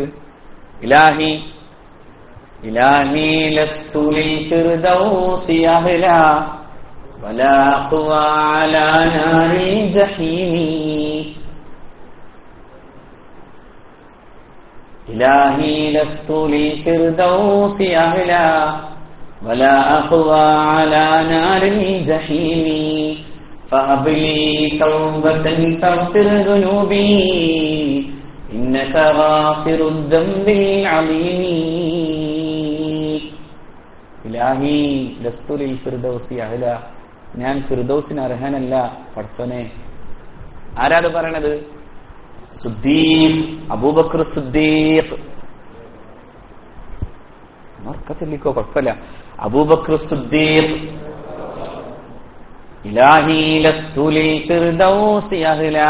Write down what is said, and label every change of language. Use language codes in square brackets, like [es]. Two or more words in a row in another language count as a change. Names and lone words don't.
[ar] إلهي إلهي لست للفردوس أهلا ولا أقوى على نار الجحيم. إلهي لست للفردوس أهلا ولا أقوى على نار الجحيم. فهب لي توبة تغفر ذنوبي إنك غافر الذنب العظيم. إلهي لست للفردوس أهلا, [ml] ഞാൻ ഫിർദൗസിന് അർഹനല്ല പടച്ചോനെ. ആരാത് പറയണത്? സിദ്ദീഖ്, അബൂബക്കർ സിദ്ദീഖ്. ചൊല്ലിക്കോ, കുഴപ്പമില്ല. [ar] അബൂബക്കർ സിദ്ദീഖ്. إلهي لست للفردوس أهلا.